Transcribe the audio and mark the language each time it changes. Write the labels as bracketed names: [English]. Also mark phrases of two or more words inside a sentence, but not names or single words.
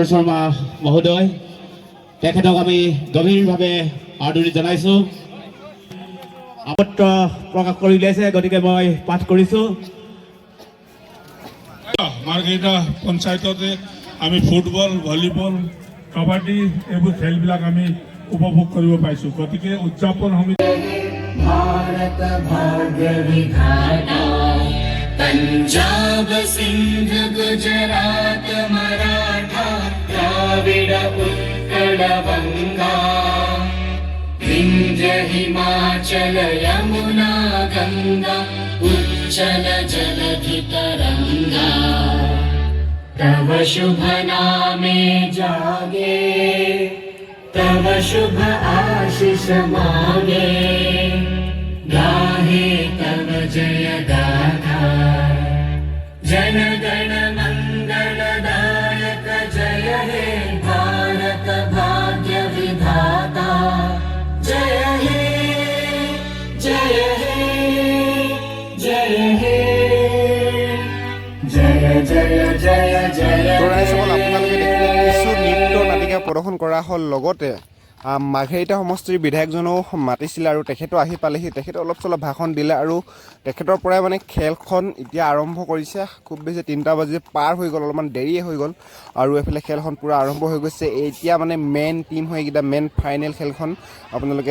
[Assamese] শৰ্মা মহোদয় তেখেতক আমি গভীৰভাৱে আদৰণি জনাইছোঁ আপত্তি প্ৰকাশ কৰি উলিয়াইছে গতিকে মই পাঠ কৰিছোঁ মাৰ্গেৰিটা পঞ্চায়ততে আমি ফুটবল ভলীবল কাবাডী এইবোৰ খেলবিলাক আমি উপভোগ কৰিব পাইছোঁ গতিকে উদযাপন সমিতি [Bangla] ভারত ভাগ্য বিধাতা পাঞ্জাব সিন্ধু গুজরাট মারাঠা দ্রাবিড় উৎকল বঙ্গ বিন্ধ্য হিমাচল যমুনা গঙ্গা উচ্ছল জলধি তরঙ্গ তব শুভ নামে জাগে তব শুভ আশিস মাগে গাহে তব জয় গাথা জন গণ মঙ্গলদায়ক জয় হে ভারত ভাগ্য বিধাতা জয় হে জয় হে জয় হে জয় জয় জয় জয় [Assamese] আপোনালোকে দেখিলে কিছু নৃত্য নাটিকা প্ৰদৰ্শন কৰা হ'ল লগতে মাৰ্ঘেৰিটা সমষ্টিৰ বিধায়কজনেও মাতিছিলে আৰু তেখেতো আহি পালেহি তেখেতে অলপ চলপ ভাষণ দিলে আৰু তেখেতৰ পৰাই মানে খেলখন এতিয়া আৰম্ভ কৰিছে খুব বেছি 3টা বাজি পাৰ হৈ গ'ল অলপমান দেৰিয়ে হৈ গ'ল আৰু এইফালে খেলখন পূৰা আৰম্ভ হৈ গৈছে এতিয়া মানে [English] main team [Assamese] হয় এইকেইটা [English] main final [Assamese] খেলখন আপোনালোকে